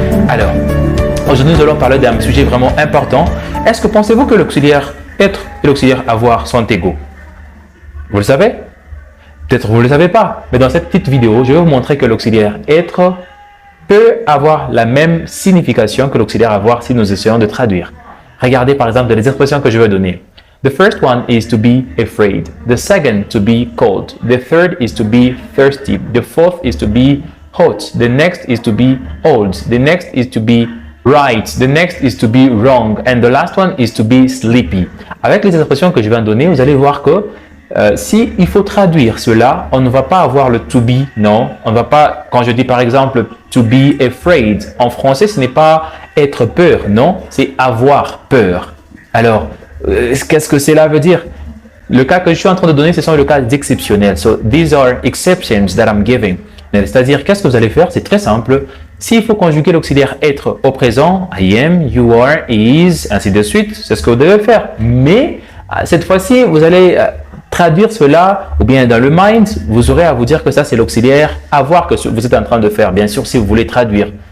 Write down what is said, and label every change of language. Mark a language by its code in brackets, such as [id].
[fr] Alors, aujourd'hui nous allons parler d'un sujet vraiment important. Est-ce que pensez-vous que l'auxiliaire être et l'auxiliaire avoir sont égaux? Vous le savez? Peut-être vous ne le savez pas, mais dans cette petite vidéo, je vais vous montrer que l'auxiliaire être peut avoir la même signification que l'auxiliaire avoir si nous essayons de traduire. Regardez par exemple les expressions que je vais donner. [en] The first one is to be afraid. The second, to be cold. The third is to be thirsty. The fourth is to be hot. The next is to be old. The next is to be right. The next is to be wrong. And the last one is to be sleepy. [fr] Avec les expressions que je viens de donner, vous allez voir que si il faut traduire cela, on ne va pas avoir le to be, non. On ne va pas, quand je dis par exemple [en] to be afraid, [fr] en français ce n'est pas être peur, non, c'est avoir peur. Alors, qu'est-ce que cela veut dire? Le cas que je suis en train de donner, ce sont les cas exceptionnels. [en] So, these are exceptions that I'm giving. [fr] C'est-à-dire, qu'est-ce que vous allez faire? C'est très simple. S'il faut conjuguer l'auxiliaire être au présent, [en] I am, you are, is, [fr] ainsi de suite, c'est ce que vous devez faire. Mais, cette fois-ci, vous allez traduire cela, ou bien dans le mind, vous aurez à vous dire que ça c'est l'auxiliaire avoir que vous êtes en train de faire, bien sûr, si vous voulez traduire.